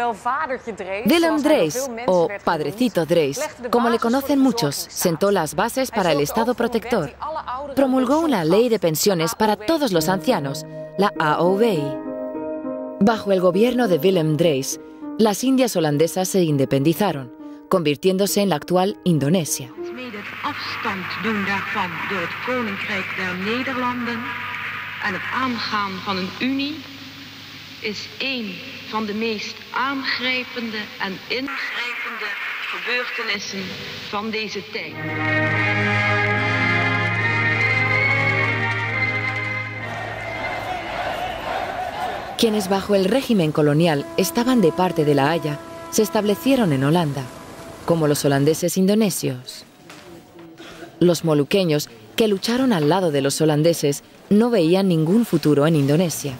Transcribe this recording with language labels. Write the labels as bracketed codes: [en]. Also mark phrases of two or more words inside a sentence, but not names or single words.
[es] o Padrecito Drees, como le conocen muchos, sentó las bases para el Estado protector. Promulgó una ley de pensiones para todos los ancianos, la AOW. Bajo el gobierno de Willem Drees, las Indias holandesas se independizaron, convirtiéndose en la actual Indonesia. [nl] Is een van de meest aangrijpende en ingrijpende gebeurtenissen van deze tijd. [es] Quienes bajo el régimen colonial estaban de parte de La Haya se establecieron en Holanda, como los holandeses indonesios. Los moluqueños, que lucharon al lado de los holandeses, no veían ningún futuro en Indonesia.